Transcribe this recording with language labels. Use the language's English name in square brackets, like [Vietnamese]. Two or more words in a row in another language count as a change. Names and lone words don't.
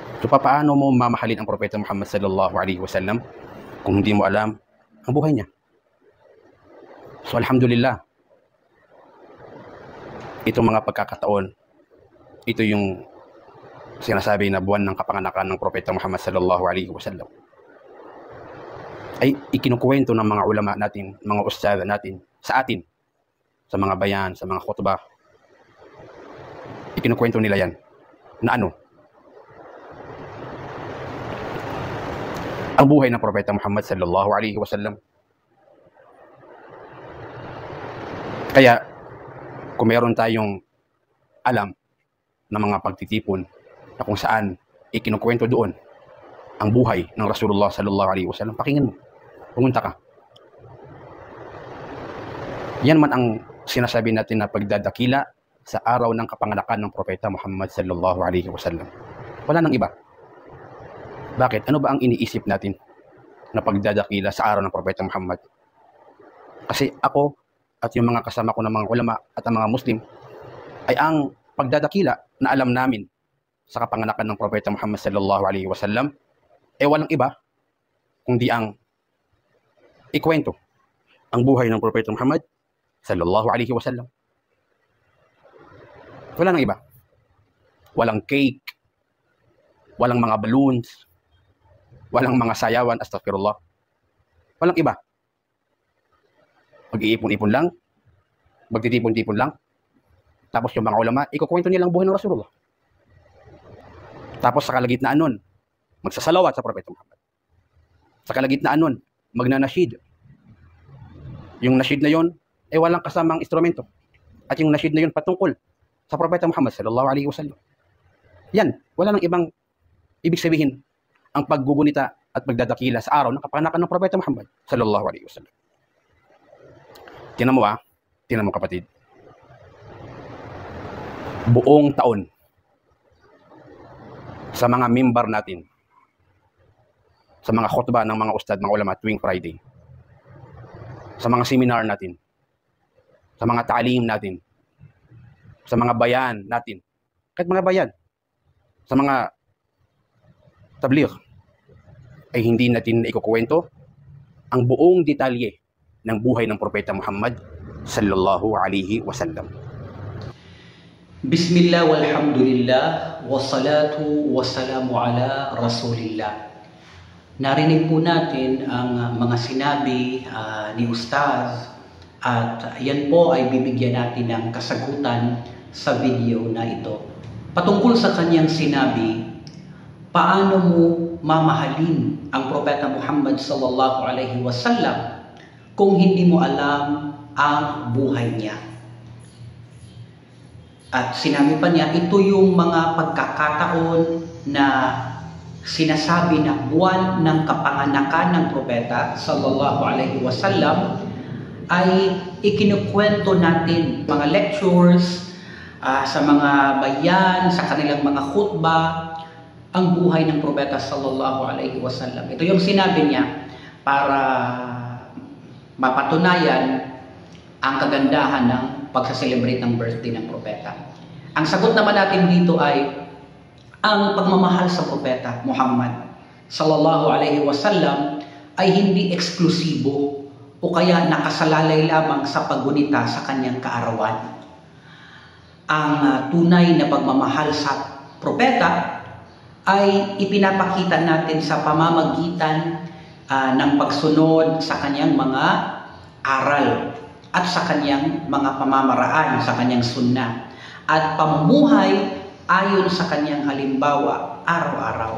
[Filipino] So paano mo mamahalin ang Propeta Muhammad [Arabic] صلى الله عليه وسلم [Filipino] kung hindi mo alam ang buhay niya? So alhamdulillah, itong mga pagkakataon, ito yung sinasabi na buwan ng kapanganakan ng Propeta Muhammad [Arabic] صلى الله عليه وسلم, [Filipino] ay ikinukwento ng mga ulama natin, mga ustadha natin sa atin, sa mga bayan, sa mga khutbah. Ikinukwento nila yan na ano? Ang buhay ng Propeta Muhammad [Arabic] صلى الله عليه وسلم. [Filipino] Kaya kung meron tayong alam ng mga pagtitipon na kung saan ikinukwento doon ang buhay ng [Arabic] رسول الله صلى الله عليه وسلم, [Filipino] pakinggan mo, pumunta ka. Yan man ang sinasabi natin na pagdadakila sa araw ng kapanganakan ng Propeta Muhammad [Arabic] صلى الله عليه وسلم. [Filipino] Wala nang iba. Bakit? Ano ba ang iniisip natin na pagdadakila sa araw ng Propeta Muhammad? Kasi ako at yung mga kasama ko ng mga ulama at ang mga Muslim ay ang pagdadakila na alam namin sa kapanganakan ng Propeta Muhammad [Arabic] صلى الله عليه وسلم [Filipino] ay walang iba kundi ang ikwento ang buhay ng Propeta Muhammad [Arabic] صلى الله عليه وسلم. [Filipino] Wala nang iba. Walang cake, walang mga balloons, walang mga sayawan, astaghfirullah. Walang iba. Mag-iipon-ipon lang, magtitipon-tipon lang. Tapos yung mga ulama, ikukwento nilang buhay ng Rasulullah. Tapos sa kalagitnaan nun, magsasalawat sa Propeta Muhammad. Sa kalagitnaan nun, magnanashid. Yung nashid na yon ay walang kasamang instrumento. At yung nashid na yon patungkol sa Propeta Muhammad [Arabic] صلى الله عليه وسلم. [Filipino] Yan, wala nang ibang ibig sabihin ang paggugunita at pagdadakila sa araw ng kapanganakan ng Propeta Muhammad [Arabic] صلى الله عليه وسلم. [Filipino] Tingnan mo kapatid. Buong taon sa mga member natin, sa mga khutbah ng mga ustad, mga ulama tuwing Friday, sa mga seminar natin, sa mga ta'lim natin, sa mga bayan natin, kahit mga bayan, sa mga tabligh, ay hindi natin ikukwento ang buong detalye ng buhay ng Propeta Muhammad [Arabic] صلى الله عليه وسلم. بسم الله والحمد لله والصلاة والسلام على رسول الله. [Filipino] Narinig po natin ang mga sinabi ni Ustaz at yan po ay bibigyan natin ng kasagutan sa video na ito. Patungkol sa kanyang sinabi, paano mo mamahalin ang Propeta Muhammad [Arabic] صلى الله عليه وسلم [Filipino] kung hindi mo alam ang buhay niya? At sinabi pa niya, ito yung mga pagkakataon na sinasabi na buwan ng kapanganakan ng Propeta [Arabic] صلى الله عليه وسلم [Filipino] ay ikinukwento natin mga lectures sa mga bayan, sa kanilang mga khutbah, ang buhay ng Propeta [Arabic] صلى الله عليه وسلم. [Filipino] Ito yung sinabi niya para mapatunayan ang kagandahan ng pagsa-celebrate ng birthday ng Propeta. Ang sagot naman natin dito ay ang pagmamahal sa Propeta Muhammad [Arabic] صلى الله عليه وسلم [Filipino] ay hindi eksklusibo o kaya nakasalalay lamang sa paggunita sa kanyang kaarawan. Ang tunay na pagmamahal sa Propeta ay ipinapakita natin sa pamamagitan ng pagsunod sa kanyang mga aral at sa kanyang mga pamamaraan, sa kanyang sunnah at pamumuhay ayon sa kanyang halimbawa araw-araw.